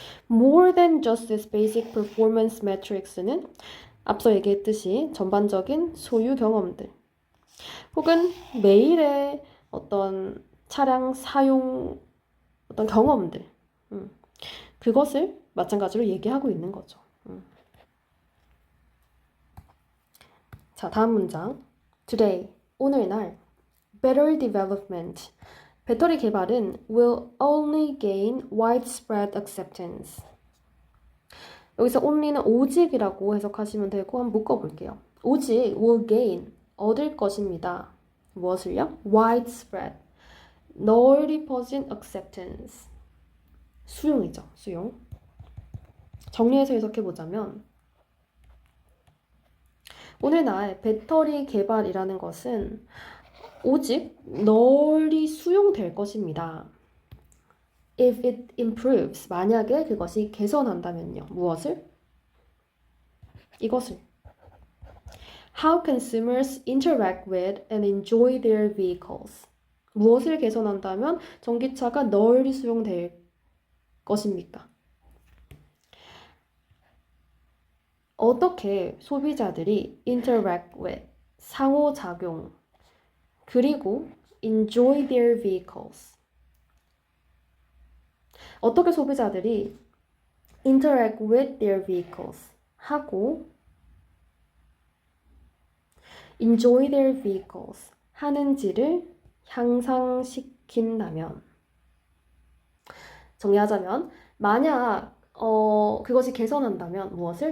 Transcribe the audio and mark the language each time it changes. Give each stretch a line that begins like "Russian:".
English: more than just its basic performance metrics
Korean: 는 앞서 얘기했듯이 전반적인 소유 경험들 혹은 매일의 어떤 차량 사용 어떤 경험들 그것을 마찬가지로 얘기하고 있는 거죠. 자, 다음 문장.
English: Today,
Korean: 오늘날
English: better development,
Korean: 배터리 개발은
English: will only gain widespread acceptance.
Korean: 여기서 only는 오직이라고 해석하시면 되고 한번 묶어볼게요. 오직
English: will gain,
Korean: 얻을 것입니다. 무엇을요?
English: widespread,
Korean: 널리 퍼진
English: acceptance,
Korean: 수용이죠. 수용. 정리해서 해석해보자면 오늘날 배터리 개발이라는 것은 오직 널리 수용될 것입니다.
English: If it improves,
Korean: 만약에 그것이 개선한다면요. 무엇을? 이것을.
English: How consumers interact with and enjoy their vehicles.
Korean: 무엇을 개선한다면 전기차가 널리 수용될 것입니까? 어떻게 소비자들이
English: interact with,
Korean: 상호작용, 그리고
English: enjoy their vehicles.
Korean: 어떻게 소비자들이
English: interact with their vehicles
Korean: 하고
English: enjoy their vehicles
Korean: 하는지를 향상시킨다면 정리하자면 만약 그것이 개선한다면 무엇을?